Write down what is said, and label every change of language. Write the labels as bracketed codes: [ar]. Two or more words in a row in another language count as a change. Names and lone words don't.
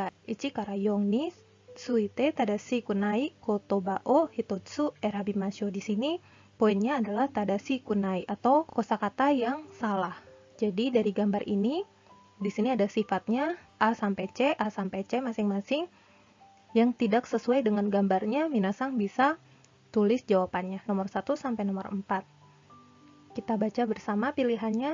[ja] 一から4について正しくない言葉を一つ選びましょう. [id] Di sini poinnya adalah [ja] 正しくない [id] atau kosakata yang salah. Jadi dari gambar ini di sini ada sifatnya A sampai C masing-masing yang tidak sesuai dengan gambarnya. Minasang bisa tulis jawabannya nomor 1 sampai nomor 4. Kita baca bersama pilihannya.